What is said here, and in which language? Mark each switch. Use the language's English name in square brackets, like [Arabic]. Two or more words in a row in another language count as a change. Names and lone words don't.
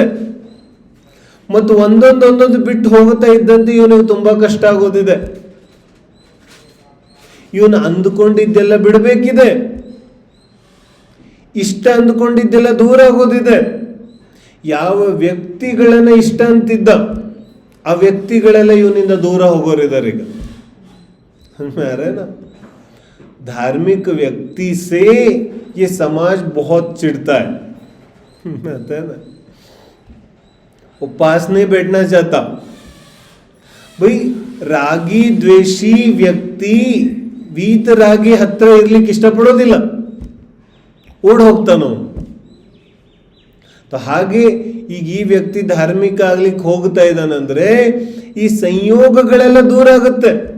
[Kannada] ಮತ್ತು ಒಂದೊಂದು ಬಿಟ್ಟು ಹೋಗುತ್ತಾ ಇದ್ದಂತೆ ಇವನಿಗೆ ತುಂಬಾ ಕಷ್ಟ ಆಗೋದಿದೆ. ಇವನು ಅಂದುಕೊಂಡಿದ್ದೆಲ್ಲ ಬಿಡಬೇಕಿದೆ, ಇಷ್ಟ ಅಂದುಕೊಂಡಿದ್ದೆಲ್ಲ ದೂರ ಆಗೋದಿದೆ. ಯಾವ ವ್ಯಕ್ತಿಗಳನ್ನ ಇಷ್ಟ ಅಂತಿದ್ದ ಆ ವ್ಯಕ್ತಿಗಳೆಲ್ಲ ಇವನಿಂದ ದೂರ ಹೋಗೋರಿದ್ದಾರೆ ಈಗ. [Hindi] ना धार्मिक व्यक्ति से ये समाज बहुत चिढ़ता है, आता है ना. वो पास नहीं बैठना चाहता. [Kannada] भाई ರಾಗಿ ದ್ವೇಷಿ ವ್ಯಕ್ತಿ ವೀತರಾಗಿ ಹತ್ರ ಇರ್ಲಿಕ್ಕೆ ಇಷ್ಟಪಡೋದಿಲ್ಲ, ಓಡ್ ಹೋಗ್ತಾನೋ. ಹಾಗೆ ಈಗ ಈ ವ್ಯಕ್ತಿ ಧಾರ್ಮಿಕ ಆಗ್ಲಿಕ್ಕೆ ಹೋಗ್ತಾ ಇದ್ದಾನಂದ್ರೆ ಈ ಸಂಯೋಗಗಳೆಲ್ಲ ದೂರ ಆಗುತ್ತೆ.